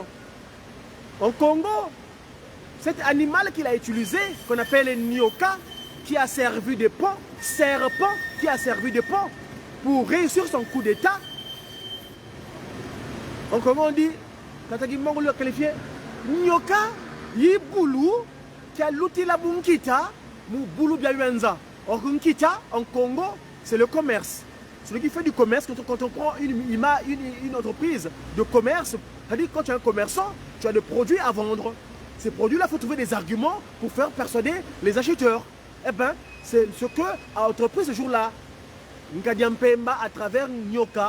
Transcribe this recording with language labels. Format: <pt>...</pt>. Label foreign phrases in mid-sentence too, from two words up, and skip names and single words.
<fr>En Congo, cet animal qu'il a utilisé, qu'on appelle le nyoka, qui a servi de pont, serpent, qui a servi de pont pour réussir son coup d'état. En Congo, on dit, Tatagi Mongo l'a qualifié,</fr> <kg>nyoka, yiboulou,</kg> <fr>qui a l'outil la bunkita,</fr> <kg>mou boulou biayenza.</kg> <fr>Or, bunkita, en Congo, c'est le commerce. Celui qui fait du commerce, quand on prend une entreprise de commerce, c'est-à-dire quand tu es un commerçant, tu as des produits à vendre. Ces produits-là, il faut trouver des arguments pour faire persuader les acheteurs. Eh bien, c'est ce que a entrepris ce jour-là. Nkadiam Pemba à travers Nyoka.</fr>